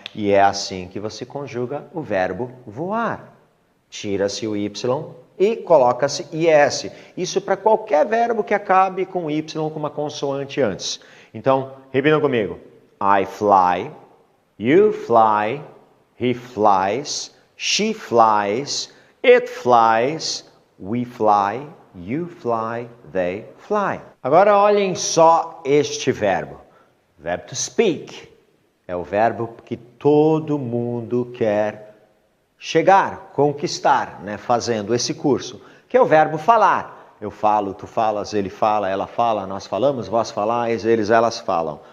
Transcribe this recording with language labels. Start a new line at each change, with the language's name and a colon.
Portuguese: E é assim que você conjuga o verbo voar. Tira-se o Y e coloca-se IS. Isso para qualquer verbo que acabe com Y com uma consoante antes. Então, repitam comigo.
English: I fly, you fly, he flies, she flies, it flies, we fly, you fly, they fly.
Portuguese: Agora olhem só este verbo. Verbo to speak. É o verbo que todo mundo quer chegar, conquistar, né, fazendo esse curso, que é o verbo falar. Eu falo, tu falas, ele fala, ela fala, nós falamos, vós falais, eles, elas falam.